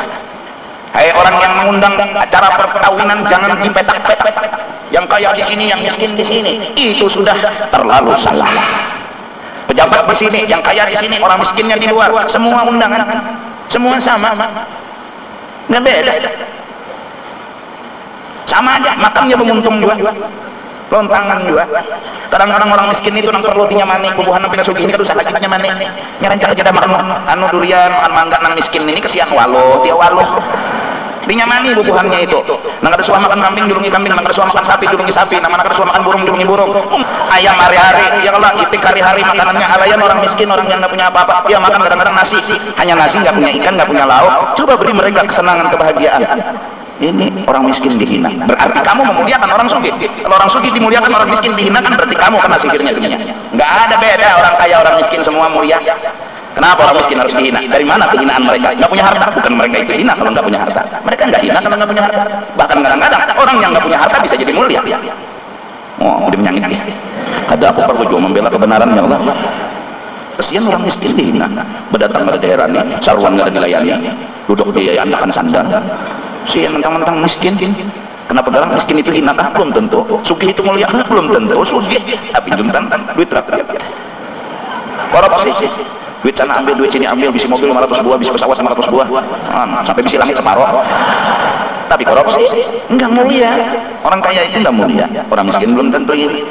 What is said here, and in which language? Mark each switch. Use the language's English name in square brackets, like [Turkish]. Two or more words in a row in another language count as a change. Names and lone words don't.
[Indonesian] Hai orang yang mengundang acara perkawinan jangan dipetak-petak, yang kaya di sini, yang miskin di sini, itu sudah terlalu salah. Pejabat di sini, yang kaya di sini, orang miskinnya di luar, semua undangan, semua sama, nggak beda. Sama aja, makannya menguntung juga, lontangan juga. [Banjar] Kadang-kadang orang miskin itu nang perlu dinyamani, kubuhan nang pinasugi ini kan usah lagi nyamani. Nyarancak aja dah makan anu durian, makan mangga nang miskin ini kesian waluh, dia waluh. Dinyamani bubuhannya itu. Nang ada suah makan kambing julungi kambing, nang ada suah makan sapi julungi sapi, nang ada suah makan burung julungi burung. [Indonesian] Ayam hari-hari, [Arabic] يا الله [Indonesian] itik hari-hari makanannya alayan orang miskin, orang yang nggak punya apa-apa. Dia makan kadang-kadang nasi, hanya nasi nggak punya ikan, nggak punya lauk. Coba beri mereka kesenangan, kebahagiaan. Ini orang miskin dihina, berarti kamu memuliakan orang sugih. Kalau orang sugih dimuliakan, orang miskin dihinakan, berarti kamu kena sihirnya dunia. Nggak ada beda, orang kaya orang miskin semua mulia. Kenapa orang miskin harus dihina? Dari mana kehinaan mereka? Nggak punya harta. Bukan mereka itu hina kalau nggak punya harta, mereka nggak hina kalau nggak punya harta. Bahkan kadang-kadang orang yang nggak punya harta bisa jadi mulia. Oh, udah menyangit dia. [Banjar] Kada aku perlu membela kebenaran, [Arabic] يا الله. [Banjar] Kesian orang miskin dihina, berdatang dari daerah ini, sarwan nggak ada dilayani, duduk di andakan sandal. [Indonesian] Si yang mentang-mentang miskin, kenapa orang miskin itu hina? Belum tentu. Sugih itu mulia? Belum tentu. [Banjar] Sugih tapi juntan duit rakyat. Korupsi, duit sana ambil, duit sini ambil, bisi mobil 500 buah, bisi pesawat 500 buah, sampai bisi langit separuh. [Indonesian] Tapi korupsi enggak mulia. Orang kaya itu enggak mulia, orang miskin belum tentu ini.